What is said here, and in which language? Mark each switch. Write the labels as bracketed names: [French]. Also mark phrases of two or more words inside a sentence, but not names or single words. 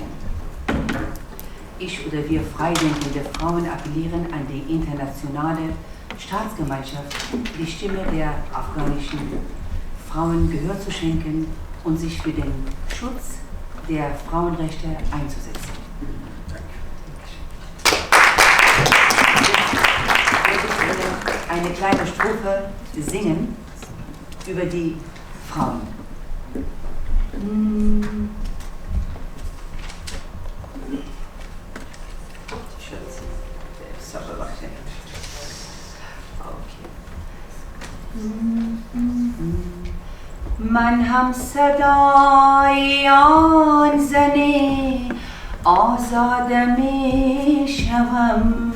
[German] Ich oder wir freidenkende Frauen appellieren an die internationale Staatsgemeinschaft, die Stimme der afghanischen Frauen Gehör zu schenken und sich für den Schutz der Frauenrechte einzusetzen. Eine kleine Strophe singen über die Frauen. [Persian] من هم صدای آن زنی آزاد می شوم